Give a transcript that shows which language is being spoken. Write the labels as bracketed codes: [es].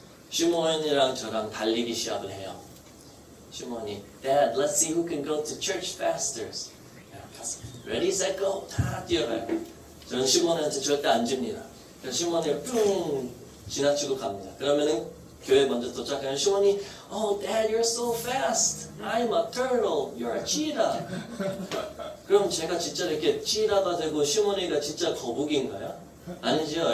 [ko] 시몬이랑 저랑 달리기 시합을 해요. [en] 시몬이, Dad, let's see who can go to church faster. Ready, set, go. [ko] 다 뛰어가요. 저는 시몬한테 절대 안 집니다. 시몬이 뿅 지나치고 갑니다. 그러면은 교회 먼저 도착하면 시몬이, [en] Oh, Dad, you're so fast. I'm a turtle. You're a cheetah. [ko] 그럼 제가 진짜 이렇게 cheetah가 되고 시몬이가 진짜 거북인가요? 아니죠.